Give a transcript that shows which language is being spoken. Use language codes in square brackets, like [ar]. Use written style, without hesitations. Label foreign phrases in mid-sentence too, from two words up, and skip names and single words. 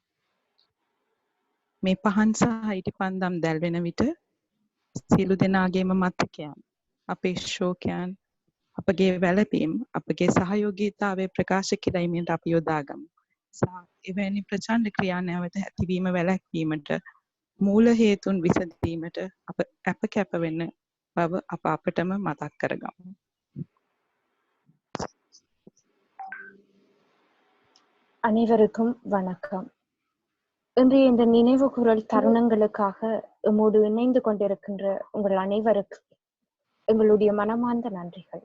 [si] මේ පහන් සහ ඉටිපන්දම් දැල්වෙන විට සියලු දෙනාගේම මතකයන්, අපේ ශෝකයන්, අපගේ වැළපීම්, අපගේ සහයෝගීතාවය ප්‍රකාශ කිරීමට අපි යොදාගමු. සහ එවැනි ප්‍රචණ්ඩ ක්‍රියා නැවත ඇතිවීම වැළැක්වීමට මූල හේතුන් විසඳීමට අප කැප වෙන බව අපටම මතක් කරගමු. [ta] அனைவருக்கும் வணக்கம். இன்றைய இந்த நினைவு குரல் தருணங்களுக்காக எம்மோடு இணைந்து கொண்டிருக்கின்ற உங்கள் அனைவருக்கும் எங்களுடைய மனமார்ந்த நன்றிகள்.